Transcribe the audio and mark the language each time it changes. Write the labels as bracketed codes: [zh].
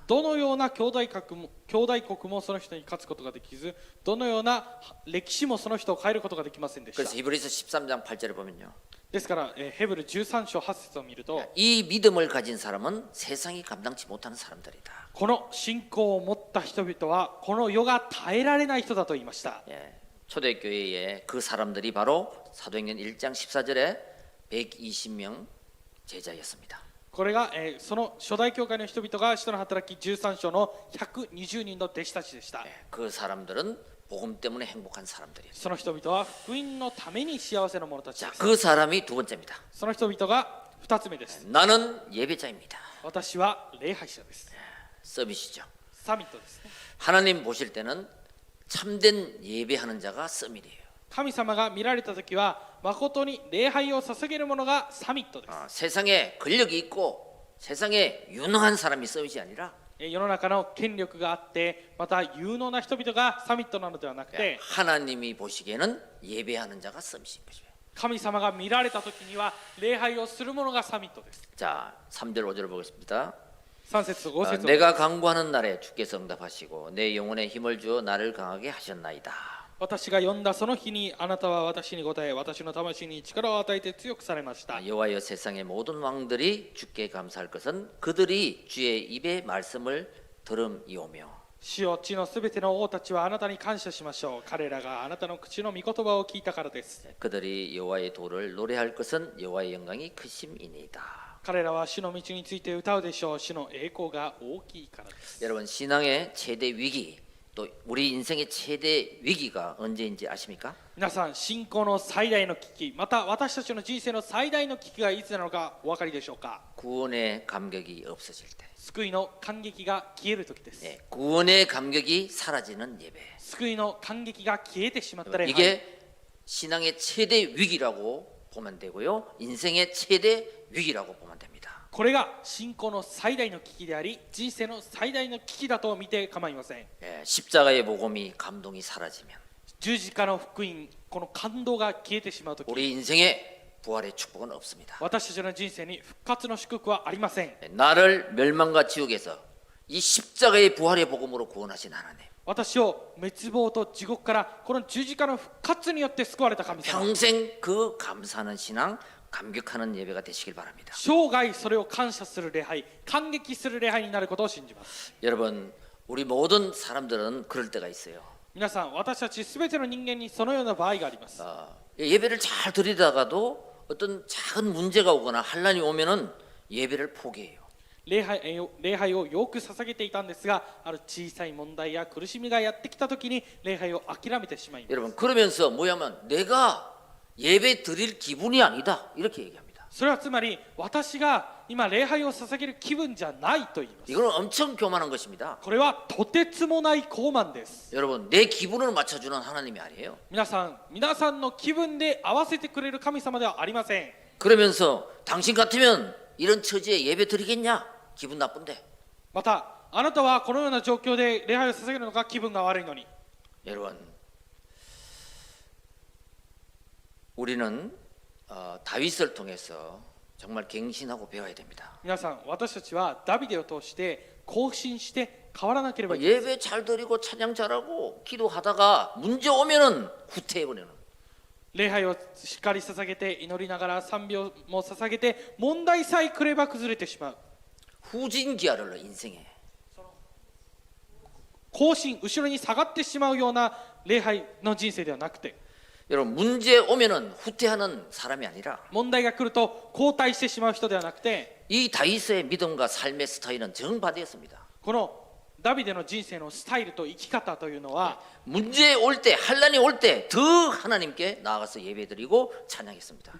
[ja] どのような兄弟国もその人に勝つことができず、どのような歴史もその人を変えることができませんでした。 [ko] 그래서 히브리서 13장 8절에 보면요. [ja] ですから、ヘブル13章8節を見ると、 [ko] 이 믿음을 가진 사람은 세상이 감당치 못하는 사람들이다. [ja] この信仰を持った人々はこの世が耐えられない人だと言いました。 [ko] 초대교회에 그 사람들이 바로 사도행전 1장 14절에 120명 제자였습니다. [ja] これが、その初代教会の人々が使徒の働き13章の120人の弟子たちでした。 [ko] 그 사람들은 복음 때문에 행복한 사람들이에요. [ja] その人々は福音のために幸せな者たち [ko] 자, [ja] です。 [ko] 그 사람이 두 번째입니다. [ja] その人々が2つ目です。 [ko] 나는 예배자입니다. [ja] 私は礼拝者です。 [ko] 서밋이죠. [ja] サミットですね。 [ko] 하나님 보실 때는 참된 예배하는 자가 서밋이에요. [ja] 神様が見られたときは誠に礼拝を捧げる者がサミットです。 [ko] 세상에 권력이 있고 세상에 유능한 사람이 서밋이 아니라 [ja] 世の中の権力があってまた有能な人々がサミットなのではなくて [ko] 하나님이 보시기에는 예배하는 자가 썸이신 것이에요. [ja] 神様が見られた時には礼拝をする者がサミットです。 [ko] 자, 3절 5절을 보겠습니다. [ja] 3節と5節を [ko] 내가 강구하는 날에 주께서 응답하시고 내 영혼에 힘을 주어 나를 강하게 하셨나이다. [ja] 私が呼んだその日にあなたは私に答え私の魂に力を与えて強くされました。 [ko] 여호와여 세상의 모든 왕들이 주께 감사할 것은 그들이 주의 입의 말씀을 들음이오며 [ja] 主よ地のすべての王たちはあなたに感謝しましょう。彼らがあなたの口の御言葉を聞いたからです。 [ko] 그들이 여호와의 도를 노래할 것은 여호와의 영광이 크심이니이다. [ja] 彼らは主の道について歌うでしょう。主の栄光が大きいからです。 [ko] 여러분 신앙의 최대 위기 또 우리 인생의 최대 위기가 언제인지 아십니까? [ja] 皆さん信仰の最大の危機また私たちの人生の最大の危機がいつなのかお分かりでしょうか。 [ko] 구원의 감격이 없어질 때 [ja] 救いの感激が消える時です。 [ko] 예, 구원의 감격이 사라지는 예배 [ja] 救いの感激が消えてしまった礼拝 [ko] 이게 신앙의 최대 위기라고 보면 되고요 인생의 최대 위기라고 보면 됩니다. [ja] これが信仰の最大の危機であり人生の最大の危機だと見て構いません。 [ko] 예, 십자가의 복음이 감동이 사라지면 [ja] 十字架の福音この感動が消えてしまう時 [ko] 우리 인생에 부활의 축복은 없습니다. [ja] 私たちの人生に復活の祝福はありません。 [ko] 예, 나를 멸망과 지옥에서 이 십자가의 부활의 복음으로 구원하신 하나님 [ja] 私を滅亡と地獄からこの十字架の復活によって救われた神様 [ko] 평생 그 감사하는 신앙 감격하는 예배가 되시길 바랍니다. [ja] 生涯それを感謝する礼拝感激する礼拝になることを信じます。 [ko] 여러분 우리 모든 사람들은 그럴 때가 있어요. [ja] 皆さん私たちすべての人間にそのような場合があります。 [ko] 예배를 잘 드리다가도 어떤 작은 문제가 오거나 환란이 오면은 예배를 포기해요. [ja] 礼拝をよく捧げていたんですがある小さい問題や苦しみがやってきた時に礼拝を諦めてしまいます。 [ko] 여러분 그러면서 뭐냐면 내가 예배 드릴 기분이 아니다 이렇게 얘기합니다. [ja] それはつまり私が今礼拝を捧げる気分じゃないと言います。 [ko] 이거는 엄청 교만한 것입니다. [ja] これはとてつもない傲慢です。 [ko] 여러분 내 기분을 맞춰주는 하나님이 아니에요. [ja] 皆さんの気分で合わせてくれる神様ではありません。 [ko] 그러면서 당신 같으면 이런 처지에 예배 드리겠냐? 기분 나쁜데. [ja] またあなたはこのような状況で礼拝を捧げるのか気分が悪いのに。 [ko] 여러분 우리는 다윗을 통해서 정말 갱신하고 배워야 됩니다. [ja] 皆さん私たちはダビデを通して更新して変わらなければいけない。 [ko] 예배 잘 드리고 찬양 잘하고 기도하다가 문제 오면은 후퇴해버리는. [ja] 礼拝をしっかり捧げて祈りながら賛美も捧げて問題さえ来れば崩れてしまう。 [ko] 후진기아를 넣어 인생에. [ja] 後進後ろに下がってしまうような礼拝の人生ではなくて [ko] 여러분 문제 오면은 후퇴하는 사람이 아니라 [ja] 問題が来ると後退してしまう人ではなくて [ko] 이 다윗의 믿음과 삶의 스타일은 정반대였습니다. [ja] このダビデの人生のスタイルと生き方というのは [ko] 문제 올 때 환란이 올 때 더 하나님께 나아가서 예배드리고 찬양했습니다.